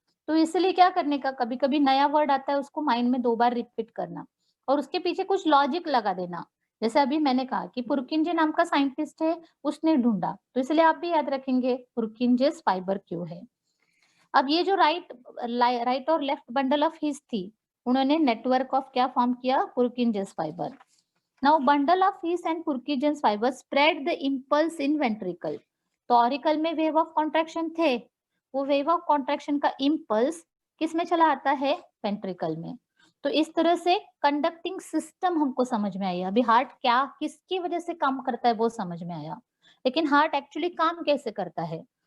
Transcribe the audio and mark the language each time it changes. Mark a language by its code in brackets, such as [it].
[hi] तो इसलिए क्या करने का, कभी कभी नया वर्ड आता है उसको माइंड में 2 बार रिपीट करना और उसके पीछे कुछ लॉजिक लगा देना। जैसे अभी मैंने कहा कि पुरकिंजे नाम का साइंटिस्ट है, उसने ढूंढा, तो इसलिए आप भी याद रखेंगे पुरकिंजेस फाइबर क्यों है। अब ये जो राइट और लेफ्ट बंडल ऑफ हीस थी, उन्होंने नेटवर्क ऑफ क्या फॉर्म किया, पुरकिंजेस fibre. [en] Now bundle of His and Purkinje's fibers spread the impulse in ventricle. [hi] तो ऑरिकल में वेव ऑफ कॉन्ट्रैक्शन थे, वो वेव ऑफ कॉन्ट्रैक्शन का इम्पल्स किस में चला आता है, वेंट्रिकल में। तो इस तरह से कंडक्टिंग सिस्टम हमको समझ में आई। अभी हार्ट क्या किसकी वजह से काम करता है वो समझ में आया, लेकिन हार्ट एक्चुअली काम कैसे करता है।